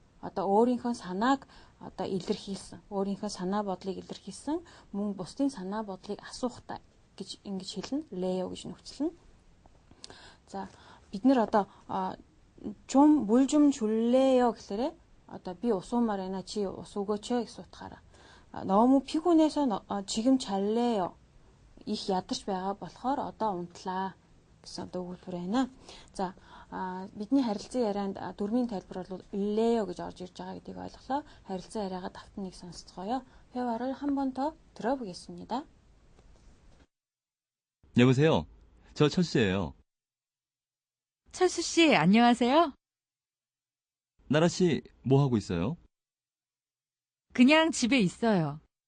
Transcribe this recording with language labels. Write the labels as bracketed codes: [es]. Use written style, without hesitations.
[mn] Одоо өөрийнхөө санааг одоо илэрхийлсэн, өөрийнхөө санаа бодлыг илэрхийлсэн, мөн бусдын санаа бодлыг асуухтай гэж ингэж хэлнэ. Лео гэж нөхцөлнө. За, бид нэр одоо [ko] 물 좀 줄래요 [mn] гэхлээрээ одоо би ус уумаар байна, чи ус өгөөч гэсэн утгаараа. [ko] 너무 피곤해서 지금 잘래요. [mn] их ядарч байгаа болохоор одоо унтлаа гэсэн одоо өгүүлбэр байна. За, бидний харилцан ярианд дөрмийн тайлбар бол лео гэж орж ирж байгаа гэдгийг ойлголоо. харилцан яриагаа давтан нэг сонсцгоё. [ko] 회화를 한 번 더 들어보겠습니다. 여보세요. 저 철수예요. 철수 씨, 안녕하세요. 나라 씨, 뭐 하고 있어요? 그냥 집에 있어요.